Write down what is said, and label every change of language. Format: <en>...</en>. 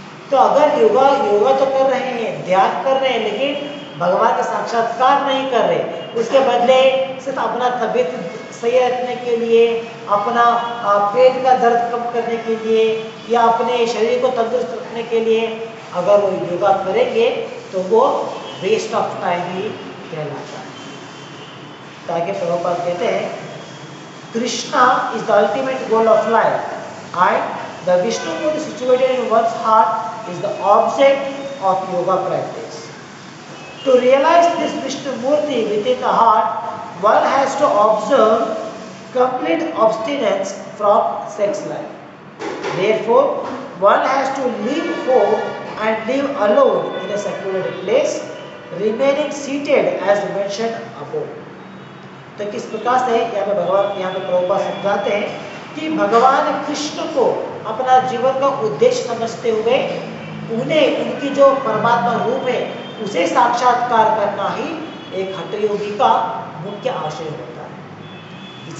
<hi>तो अगर योगा तो कर रहे हैं, ध्यान कर रहे हैं, लेकिन भगवान का साक्षात्कार नहीं कर रहे, उसके बदले सिर्फ अपना तबीयत सही रखने के लिए, अपना पेट का दर्द कम करने के लिए या अपने शरीर को तंदुरुस्त रखने के लिए अगर वो योगा करेंगे तो वो वेस्ट ऑफ टाइम ही कहलाता है। ताकि प्रभुपाद कहते हैं</hi> <en>Krishna is the ultimate goal of life and the Vishnu Murti situated in one's heart is the object of yoga practice. To realize this Vishnu Murti within the heart, one has to observe complete abstinence from sex life. Therefore, one has to leave home and live alone in a secluded place, remaining seated as mentioned above.</en> <hi>तो किस प्रकार से यहाँ पे प्रभुपाद समझाते हैं कि भगवान कृष्ण को अपना जीवन का उद्देश्य समझते हुए उन्हें उनकी जो परमात्मा रूप है उसे साक्षात्कार करना ही एक हठ योगी का मुख्य आशय होता है।</hi>